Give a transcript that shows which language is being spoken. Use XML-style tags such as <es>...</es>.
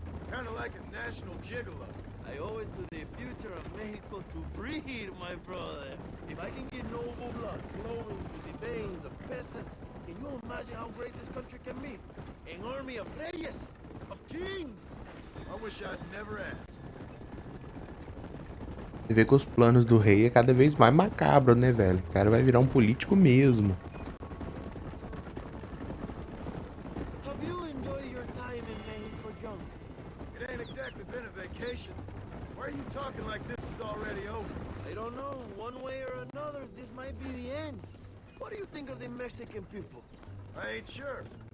<en>Kind of like a national gigolo. I owe it to the future of Mexico to breed, my brother. If I can get noble blood flowing through the veins of peasants, can you imagine how great this country can be? An army of reyes, of kings. I wish I'd never asked.</en> <pt>Você vê que os planos do rei é cada vez mais macabro, né, velho? O cara vai virar um político mesmo.</pt> <en>Have you enjoyed your time in Mexico, John? It ain't exactly been a vacation. Why are you talking like this is already over? I don't know. One way or another, this might be the end. What do you think of the Mexican people? I ain't sure.</en>